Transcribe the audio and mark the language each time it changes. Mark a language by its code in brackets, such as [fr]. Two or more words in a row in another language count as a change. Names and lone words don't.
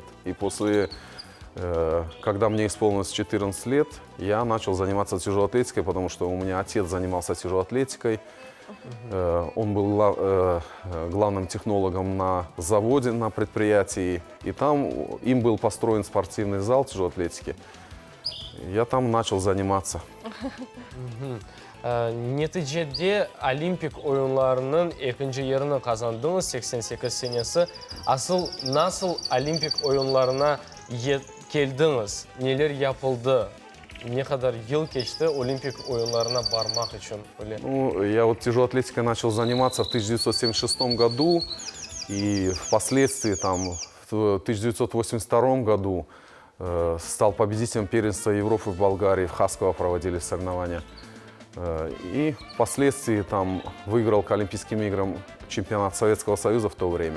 [ru] И после, когда мне исполнилось 14 лет, я начал заниматься тяжелой атлетикой, потому что у меня отец занимался тяжелой атлетикой. Он был главным технологом на заводе, на предприятии, и там им был построен спортивный зал тяжелой атлетики. Я там начал заниматься. [crh] Neticede Olimpik oyunlarının ikinci yerini kazandınız 88 senesi. Asıl nasıl Olimpik oyunlarına geldiniz? Neler yapıldı? Ne kadar yıl geçti Olimpik oyunlarına varmak için? [ru] Ну, я вот тяжелой атлетикой начал заниматься в 1976 году. И впоследствии, там, в 1982 году стал победителем первенства Европы в Болгарии. В Хасково проводились соревнования. И впоследствии там выиграл к Олимпийским играм чемпионат Советского Союза в то время.